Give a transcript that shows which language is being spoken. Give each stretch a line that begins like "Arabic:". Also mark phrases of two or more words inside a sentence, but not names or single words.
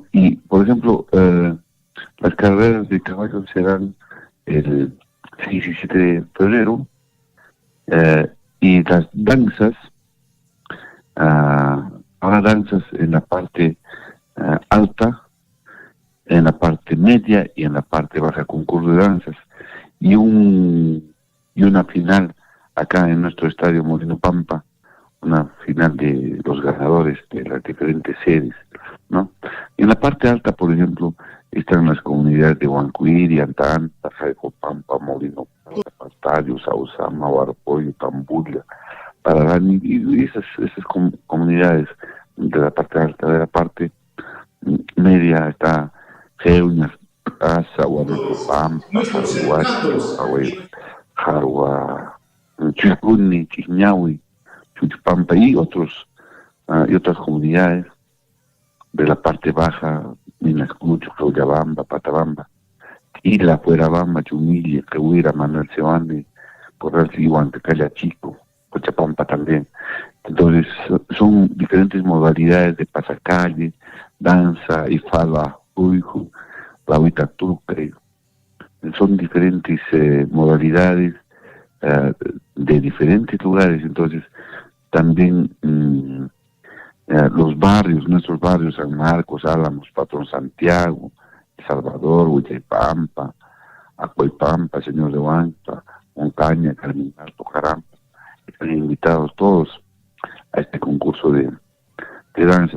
Spanish: Y, por ejemplo, las carreras de caballos serán el 6 y 7 de febrero, y las danzas, habrá danzas en la parte alta, en la parte media y en la parte baja, concurso de danzas, y una final acá en nuestro estadio Molino Pampa, una final de los ganadores de las diferentes sedes, ¿no? Y en la parte alta, por ejemplo, están las comunidades de Huancuiri, Antanta, Jaicopampa, Molino Pampa, Pastadio, Sausama, Huarpoyo, Tambulla, Pararani, y esas comunidades de la parte alta. De la parte media está Geuñas, Asa, Huarpampa, Jaruachi, Jarua, Chicuni, Chiñahui, Chuchpampa y otras comunidades de la parte baja, Minas Cucho, Clauyabamba, Patabamba, Ila, Fuerabamba, Chumilla, Quehuira, Manuel Sebande, Corral Huantecaya Chico, Cochabamba también. Entonces, son diferentes modalidades de pasacalle, danza, ifala, uijo, lauita tucre. Son diferentes modalidades de diferentes lugares. Entonces, también los barrios, nuestros barrios, San Marcos, Álamos, Patrón Santiago, El Salvador, Huichaypampa, Acuaypampa, Señor de Huanta, Montaña, Carmen Alto, Jarampa, están invitados todos a este concurso de danzas.